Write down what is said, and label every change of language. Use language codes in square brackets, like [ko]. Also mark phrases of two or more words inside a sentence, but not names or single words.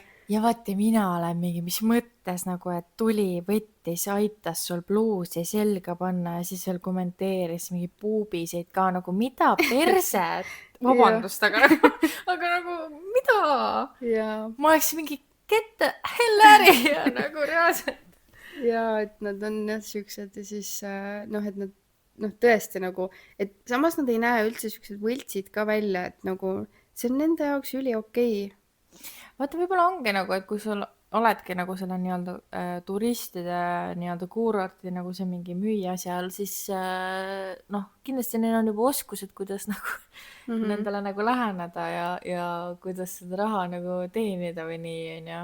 [et] Ja vaata, mina olen mingi, mis mõttes nagu, et tuli, võttis, aitas sul pluusi selga panna ja siis veel kommenteeris mingi puubiseid ka nagu, mida perset? jah. Vabandust, aga nagu, mida? ja, Ma oleks mingi, [en] get the hell out of here, [et] nagu reaalselt. ja et nad on jah siuksed ja siis noh, et nad noh, tõesti nagu, et samas nad ei näe üldse siuksed võltsid ka välja, et nagu see on nende jaoks üli okei. Vaata, võib-olla ongi nagu, et kui sul oledki nagu selle nii-öelda turistide nii-öelda kuurorti nagu see mingi müüja seal, siis noh, kindlasti neil on juba oskused, kuidas nagu nendele nagu läheneda ja kuidas seda raha nagu teenida või nii, onju.